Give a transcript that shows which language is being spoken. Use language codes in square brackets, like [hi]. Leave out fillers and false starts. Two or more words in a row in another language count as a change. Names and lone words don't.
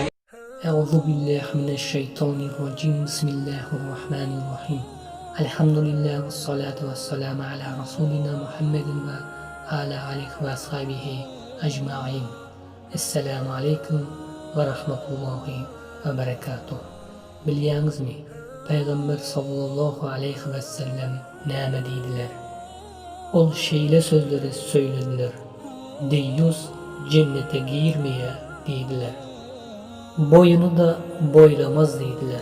[ar] أعوذ بالله من الشيطان الرجيم. بسم الله الرحمن الرحيم. الحمد لله والصلاة والسلام على رسولنا محمد وعلى آله وأصحابه أجمعين. السلام عليكم ورحمة الله وبركاته. [tk] Bilýäňizmi? Peýgamber [ar] صلى الله عليه وسلم [tk] näme diýdiler? Ol şeýle sözleri söýlediler. Deýýus cennete girmeýe diýdiler. Boyunu da boylamaz diýdiler.